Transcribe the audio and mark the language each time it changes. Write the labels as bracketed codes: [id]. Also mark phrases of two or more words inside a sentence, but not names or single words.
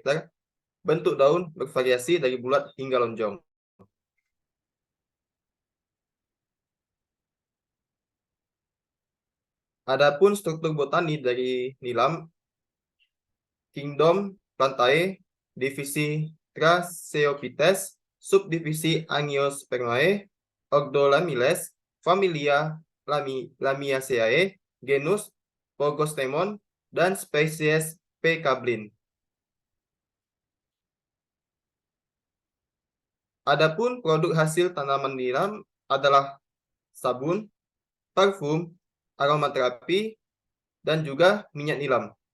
[id] Bentuk daun bervariasi dari bulat hingga lonjong. Adapun struktur botani dari nilam, kingdom Plantae, divisi Thraceophytes, subdivisi Angiospermae, ordo Lamiles, familia Lamiaceae, genus Pogostemon, dan spesies P. cablin. Adapun produk hasil tanaman nilam adalah sabun, parfum, aromaterapi, dan juga minyak nilam.